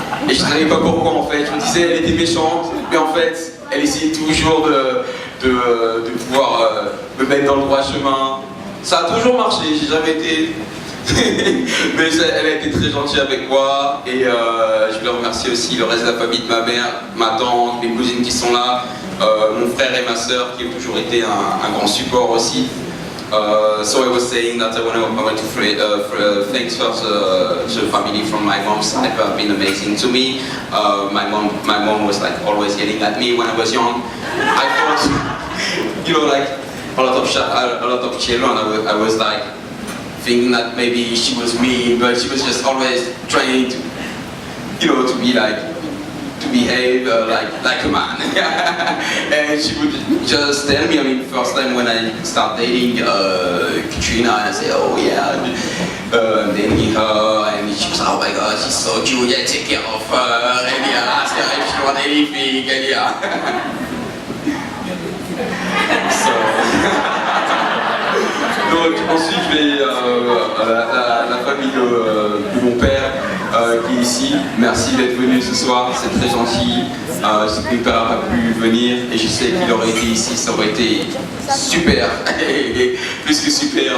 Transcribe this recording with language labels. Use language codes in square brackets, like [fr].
[fr] Et je ne savais pas pourquoi en fait. Je me disais elle était méchante, mais en fait elle essayait toujours de pouvoir me mettre dans le droit chemin. Ça a toujours marché, j'ai jamais été... Mais elle a été très gentille avec moi et je voulais remercier aussi le reste de la famille de ma mère, ma tante, mes cousines qui sont là, mon frère et ma soeur qui ont toujours été un grand support aussi. [en] So I was saying that I want to thank first the family from my mom's side who have been amazing to me. My mom was like always yelling at me when I was young. I thought, you know, like a lot of children, I was like thinking that maybe she was mean, but she was just always trying to, you know, to be like, to behave like a man. And she would just tell me, I mean, first time when I start dating Katrina, and I say, oh yeah, and dating her, and she was, oh my god, she's so cute, yeah, take care of her, and yeah, ask her if she wants anything, and yeah. [fr] Donc ensuite je vais la famille de mon père qui est ici. Merci d'être venu ce soir, c'est très gentil. Je sais que mon père n'a pas pu venir et je sais qu'il aurait été ici, ça aurait été super, plus que super.